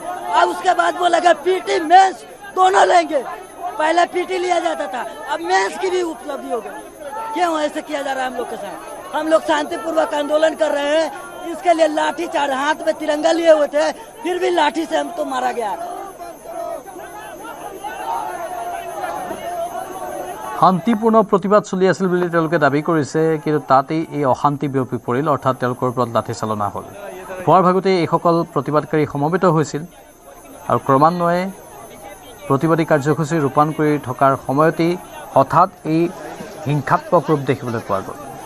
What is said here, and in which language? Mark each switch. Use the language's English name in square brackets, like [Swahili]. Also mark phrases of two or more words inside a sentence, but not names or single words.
[Hindi] अब उसके बाद बोलेगा पीटी मेंस दोनों लेंगे। पहले पीटी लिया जाता था, अब मेंस की भी उपलब्धि हो गई। क्यों ऐसे किया जा रहा है हम लोग के साथ? हम लोग शांतिपूर्वक आंदोलन कर रहे हैं, इसके लिए लाठी चार्ज, हाथ में तिरंगा लिए हुए थे, फिर भी लाठी से हमको मारा गया। [Assamese] শান্তিপূৰ্ণ প্ৰতিবাদ চলি আছিল বুলি তেওঁলোকে দাবী কৰিছে, কিন্তু তাতেই এই অশান্তি বিয়পি পৰিল, অৰ্থাৎ তেওঁলোকৰ ওপৰত লাঠিচালনা হ'ল। পুৱাৰ ভাগতে এইসকল প্ৰতিবাদকাৰী সমবেত হৈছিল আৰু ক্ৰমান্বয়ে প্ৰতিবাদী কাৰ্যসূচী ৰূপায়ণ কৰি থকাৰ সময়তেই হঠাৎ এই হিংসাত্মক ৰূপ দেখিবলৈ পোৱা গ'ল।